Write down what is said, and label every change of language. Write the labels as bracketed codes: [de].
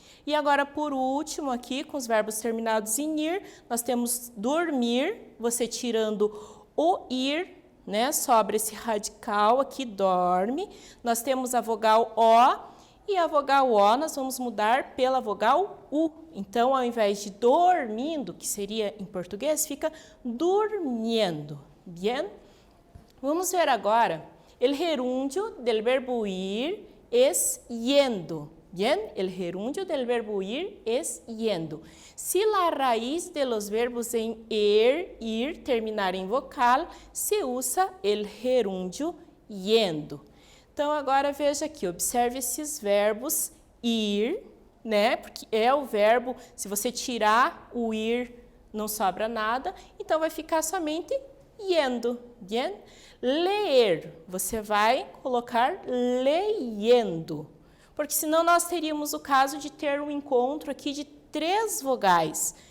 [pt] E agora, por último, aqui com os verbos terminados em ir, nós temos dormir, você tirando o ir, né? Sobra esse radical aqui, dorme. Nós temos a vogal O. E a vogal O nós vamos mudar pela vogal U. Então, ao invés de dormindo, que seria em português, fica durmiendo. [es] Bien? [pt] Vamos ver agora. [es] El gerúndio del verbo ir es yendo. Bien? El gerúndio del verbo ir es yendo. Si la raíz de los verbos en ir, terminar em vocal, se usa el gerúndio yendo. [pt] Então, agora veja aqui, observe esses verbos ir, né? Porque é o verbo, se você tirar o ir, não sobra nada, então vai ficar somente yendo, [es] bien? [pt] Ler, você vai colocar leyendo, porque senão nós teríamos o caso de ter um encontro aqui de 3 vogais.